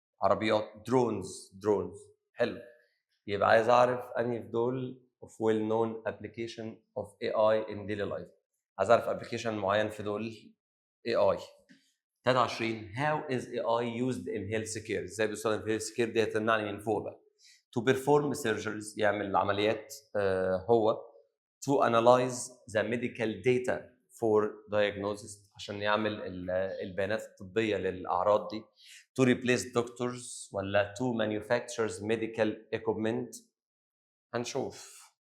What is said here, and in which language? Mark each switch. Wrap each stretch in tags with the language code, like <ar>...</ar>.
<ar>عربيات، drones حلو. يبقى عايز اعرف انهي في دول</ar> <en>of well known application of AI in daily life.</en> <ar>عايز اعرف application معين في دول AI. 23.</ar> <en>How is AI used in healthcare؟</en> <ar>ازاي بيستخدم في healthcare؟ دي هتمنعني من فوق بقى.</ar> <en>To perform surgeries،</en> <ar>يعمل عمليات هو.</ar> <en>To analyze the medical data for diagnosis،</en> <ar>عشان يعمل البيانات الطبية للأعراض دي.</ar> <en>To replace doctors ولا to manufacture medical equipment؟</en> <ar>هنشوف.</ar>